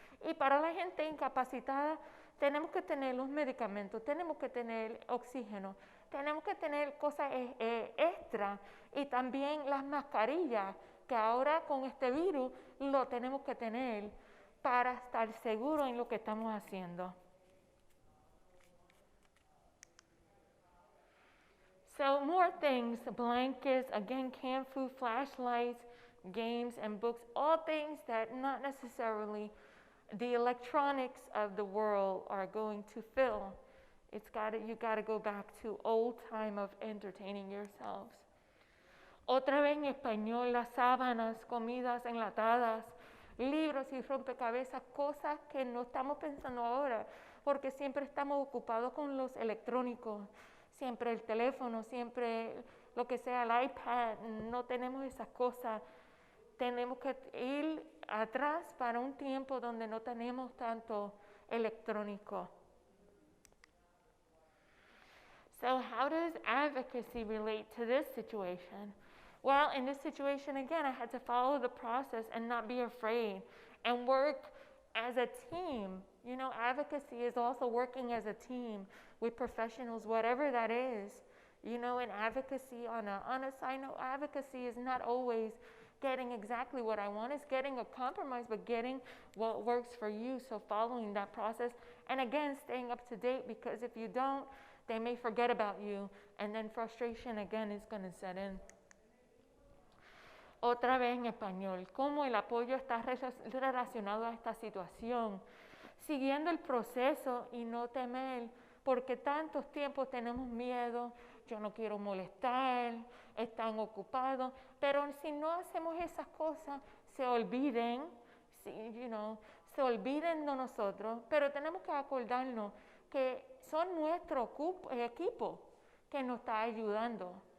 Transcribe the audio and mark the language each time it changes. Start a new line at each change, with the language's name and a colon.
Spanish: Y para la gente incapacitada tenemos que tener los medicamentos, tenemos que tener oxígeno, tenemos que tener cosas extra y también las mascarillas que ahora con este virus lo tenemos que tener para estar seguros en lo que estamos haciendo.
English: So more things, blankets, again, canned food, flashlights, games and books, all things that not necessarily the electronics of the world are going to fill. You got to go back to old time of entertaining yourselves.
Spanish: Otra vez en español, las sábanas, comidas enlatadas, libros y rompecabezas, cosas que no estamos pensando ahora, porque siempre estamos ocupados con los electrónicos, siempre el teléfono, siempre lo que sea, el iPad, no tenemos esas cosas. Tenemos que ir atrás para un tiempo donde no tenemos tanto electrónico.
English: So how does advocacy relate to this situation? Well, in this situation, again, I had to follow the process and not be afraid and work as a team. Advocacy is also working as a team with professionals, whatever that is. You know, in advocacy, on a side note, advocacy is not always getting exactly what I want. It's getting a compromise, but getting what works for you. So following that process, and again, staying up to date, because if you don't, they may forget about you, and then frustration again is going to set in.
Spanish: Otra vez en español, ¿cómo el apoyo está relacionado a esta situación? Siguiendo el proceso y no temer, porque tantos tiempos tenemos miedo, yo no quiero molestar, están ocupados, pero si no hacemos esas cosas, se olviden, se olviden de nosotros, pero tenemos que acordarnos que son nuestro equipo que nos está ayudando.